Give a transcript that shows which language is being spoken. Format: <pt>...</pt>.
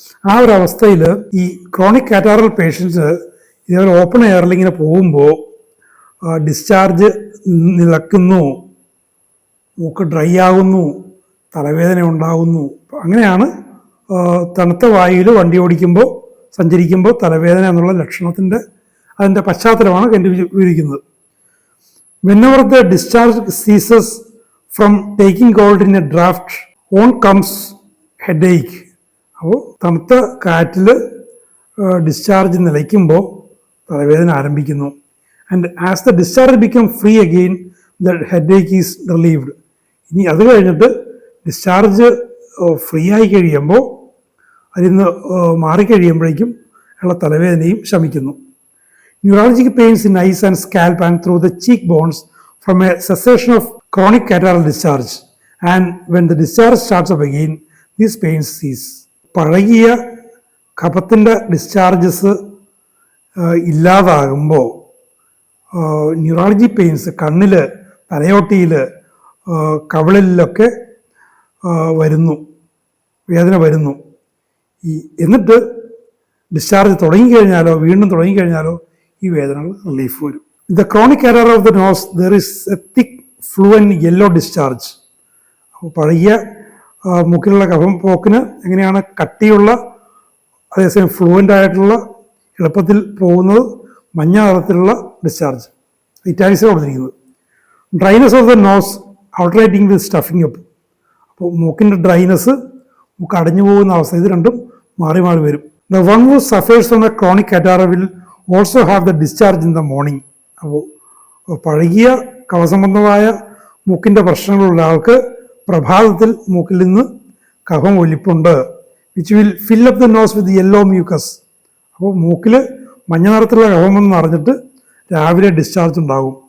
<ml>ആ ഒരു അവസ്ഥയിൽ ഈ ക്രോണിക് കാറ്റാറൽ പേഷ്യൻസ് ഇതേപോലെ ഓപ്പൺ എയറിൽ ഇങ്ങനെ പോകുമ്പോൾ ഡിസ്ചാർജ് നിലക്കുന്നു, മൂക്ക് ഡ്രൈ ആകുന്നു, തലവേദന ഉണ്ടാകുന്നു. അങ്ങനെയാണ് തണുത്ത വായുവിൽ വണ്ടി ഓടിക്കുമ്പോൾ, സഞ്ചരിക്കുമ്പോൾ തലവേദന എന്നുള്ള ലക്ഷണത്തിൻ്റെ അതിൻ്റെ പശ്ചാത്തലമാണ് കണ്ടുപിടിക്കുന്നത്.</ml> <en>whenever the discharge ceases from taking hold in a draft on comes headache.</en> <ml>അപ്പോൾ തണുത്ത കാറ്റിൽ ഡിസ്ചാർജ് നിലയ്ക്കുമ്പോൾ തലവേദന ആരംഭിക്കുന്നു.</ml> <en>And as the discharge become free again the headache is relieved.</en> <ml>ഇനി അത് കഴിഞ്ഞിട്ട് ഡിസ്ചാർജ് ഫ്രീ ആയി കഴിയുമ്പോൾ, അതിൽ നിന്ന് മാറിക്കഴിയുമ്പോഴേക്കും ഉള്ള തലവേദനയും ശമിക്കുന്നു.</ml> <en>Neuralgic pains in eyes and scalp and through the cheekbones from a cessation of chronic catarrhal discharge. And when the discharge starts up again, these pains cease.</en> <ml>പഴകിയ കഫത്തിൻ്റെ ഡിസ്ചാർജസ് ഇല്ലാതാകുമ്പോൾ ന്യൂറോളജി പെയിൻസ് കണ്ണിൽ, തലയോട്ടിയിൽ, കവിളിലൊക്കെ വരുന്നു, വേദന വരുന്നു. എന്നിട്ട് ഡിസ്ചാർജ് തുടങ്ങിക്കഴിഞ്ഞാലോ, വീണ്ടും തുടങ്ങിക്കഴിഞ്ഞാലോ ഈ വേദനകൾ relief വരും.</ml> <en>The chronic catarrh of the nose there is a thick fluent yellow discharge.</en> <ml>അപ്പോൾ പഴകിയ മൂക്കിലുള്ള കഫം പോക്കിന് എങ്ങനെയാണ് കട്ടിയുള്ള, അതേസമയം ഫ്ലൂവൻ്റ് ആയിട്ടുള്ള, എളുപ്പത്തിൽ പോകുന്നത് മഞ്ഞ നിറത്തിലുള്ള ഡിസ്ചാർജ്, ഇറ്റാലിക്സിൽ കൊടുത്തിരിക്കുന്നത്.</ml> <en>Dryness of the nose outwriting with stuffing up.</en> <ml>അപ്പോൾ മൂക്കിൻ്റെ ഡ്രൈനസ്, മൂക്ക് അടഞ്ഞു പോകുന്ന അവസ്ഥ, ഇത് രണ്ടും മാറി മാറി വരും.</ml> <en>The one who suffers from a chronic catarrh will also have the discharge in the morning.</en> <ml>അപ്പോൾ പഴകിയ കഫസംബന്ധമായ മൂക്കിൻ്റെ പ്രശ്നങ്ങളുള്ള ആൾക്ക് പ്രഭാതത്തിൽ മൂക്കിൽ നിന്ന് കഫം ഒലിപ്പുണ്ട്.</ml> <en>Which will fill up the nose with yellow mucus.</en> <ml>അപ്പോൾ മൂക്കിൽ മഞ്ഞ നിറത്തിലുള്ള കഫമെന്ന് അറിഞ്ഞിട്ട് രാവിലെ ഡിസ്ചാർജ് ഉണ്ടാകും.</ml>